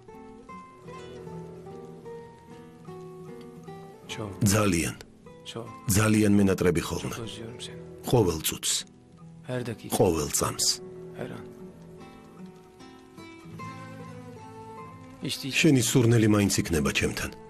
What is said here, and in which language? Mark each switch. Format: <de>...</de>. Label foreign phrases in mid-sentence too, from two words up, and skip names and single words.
<tr>Çok,</tr> <ka>ძალიან,</ka> <tr>çok,</tr> <ka>ძალიან მენატრები ხოლმე.</ka> <tr>çok özlüyorum seni.</tr> <ka>ყოველ წუთს,</ka> <tr>Her dakika,</tr> <ka>ყოველ წამს.</ka> <tr>her an. İşte hiç</tr> <ka>შენი სურნელი მაინც იქნება ჩემთან.</ka>